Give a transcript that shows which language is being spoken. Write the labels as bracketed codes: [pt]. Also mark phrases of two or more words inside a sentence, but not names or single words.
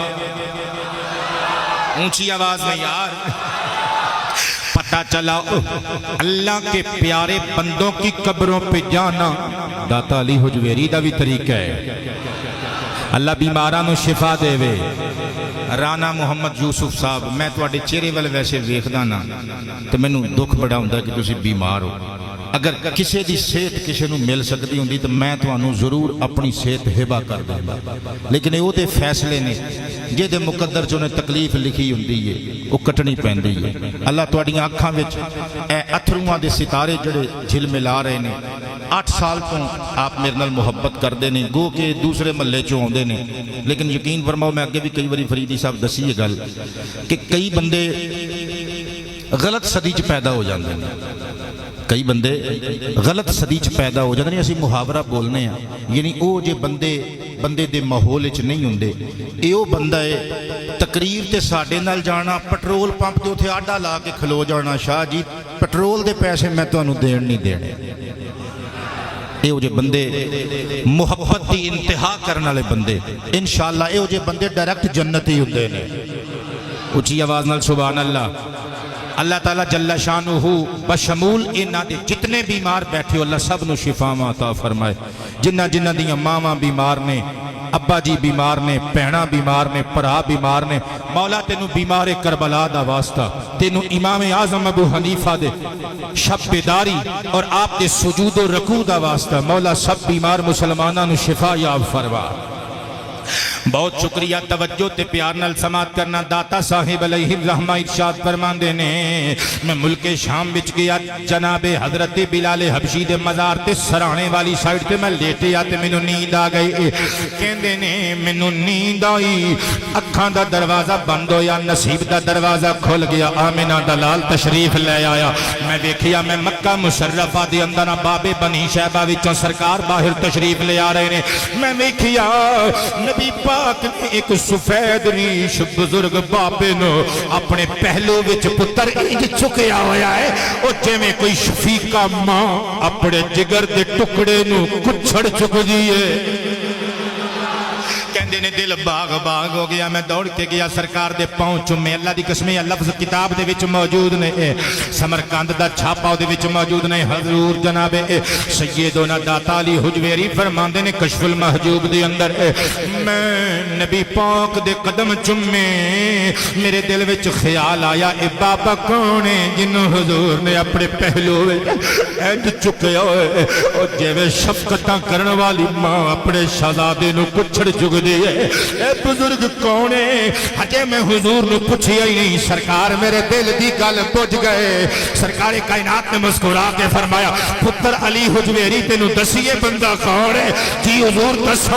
[ur] اونچی آواز میں یار، پتہ چلا اللہ کے پیارے بندوں کی قبروں پہ جانا داتا علی حجویری دا بھی طریقہ ہے۔ [pa] اللہ بیمارانو شفا دے وے۔ رانا محمد یوسف صاحب، میں تواڈے چہرے والے ویسے ویکھدا نا تے مینوں دکھ بڑا ہوندا کہ تسی بیمار ہو۔ اگر کسی دی صحت کسی نو مل سکتی ہوندی تو میں تانوں ضرور اپنی صحت ہبا کر دیندا، لیکن وہ تے فیصلے نے جے دے مقدر چ انہیں تکلیف لکھی ہوندی ہے وہ کٹنی پیندی ہے۔ اللہ تواڈیاں اکھاں وچ اے اتھرواں دے ستارے جڑے جھل ملا رہے نے، 8 سال تو آپ میرے نال محبت کردے نے، گو کہ دوسرے محلے چوں آندے نے، لیکن یقین فرماؤ میں اگے بھی کئی باری فریدی صاحب دسی یہ گل کہ کئی بندے غلط صدی چ پیدا ہو جاندے ہیں، کئی بندے غلط صدی چ پیدا ہو جاندے نے۔ اسی محاورہ بولنے ہیں، یعنی او جے بندے دے ماحول وچ نہیں ہوندے، اے او بندہ ہے تقریر تے ساڈے نال جانا، پٹرول پمپ تے اوتھے آڈا لا کے کھلو جانا، شاہ جی پٹرول دے پیسے میں تانوں دین نہیں دینے۔ اے او جے بندے محبت دی انتہا کرن والے بندے، انشاءاللہ اے او جے بندے ڈائریکٹ جنتی ہوندے نے۔ اونچی آواز نال [ar] سبحان اللہ۔ [pa] اللہ تعالیٰ [ar] جل شانہ [pa] بشمول انہاں دے جتنے بیمار بیٹھے ہو اللہ سب نو شفا عطا فرمائے، جنہ دیاں ماواں بیمار نے ابا جی بیمار نے، بہنا بیمار نے، بھرا بیمار نے، مولا تینو بیمار کربلا دا واسطہ، تینو امام اعظم ابو حنیفہ دے شب بیداری اور آپ دے سجود و رکوع دا واسطہ مولا سب بیمار مسلماناں نو شفا یاب فرما۔ بہت شکریہ توجہ تے پیار نال سماعت کرنا۔ داتا صاحب [ar] علیہ الرحمہ [pa] ارشاد فرماندے نے میں ملک شام وچ گیا، جناب حضرت بلال حبشی دے مزار تے سرانے والی سائیڈ تے میں لیٹیا تے مینوں نیند آ گئی، کہندے نے مینوں نیند آئی، اکھاں دا دروازہ بند ہویا، نصیب دا دروازہ کھل گیا، آمنہ دا لال تشریف لے آیا، میں ویکھیا میں مکہ مشرفہ دے اندر بابے بنی شہبہ وچوں سرکار باہر تشریف لے آ رہے نے، میں ویکھیا نبی پاک نے ایک سفید ریش بزرگ بابے نو اپنے پہلو وچ پتر انج چکیا ہویا ہے، او جویں کوئی شفیقہ ماں اپنے جگر دے ٹکڑے نو کچھڑ چک دیئے۔ کہندے نے دل باغ باغ ہو گیا، میں دوڑ کے گیا، سرکار دے پاؤں چومے، اللہ دی قسم یہ لفظ کتاب دے وچ موجود نے، سمرقند دا چھاپا دے وچ موجود نے۔ حضور جناب سیدنا داتا علی حجویری فرماندے نے کشف المحجوب دے اندر میں نبی پاک دے قدم چومے، میرے دل وچ خیال آیا اے بابا کون ہے جنوں حضور نے اپنے پہلو اینج چکیا ہوئے، اور جویں شفقتاں کرن والی ماں اپنے شہزادے نو کچھڑ چک دی ہے، اے بزرگ کون ہے؟ ہجے میں حضور نو پوچھیا ہی نہیں، سرکار میرے دل دی گل بجھ گئے۔ سرکار کائنات نے مسکرا کے فرمایا پتر علی حجویری تینوں دسیے بندہ کون ہے؟ جی حضور دسو۔